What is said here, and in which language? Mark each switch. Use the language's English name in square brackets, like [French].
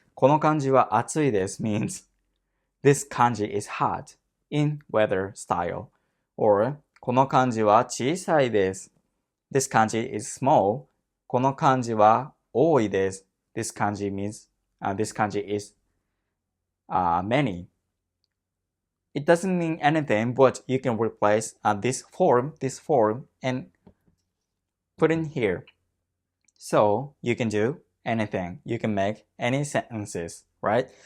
[Japanese] この漢字は暑いです [English] means this kanji is hot in weather style. [Japanese] Or この漢字は小さいです。 [English] This kanji is small. [Japanese] この漢字は多いです。 [English] This kanji means this kanji is many. It doesn't mean anything, but you can replace this form, and put in here. So you can do anything. You can make any sentences, right?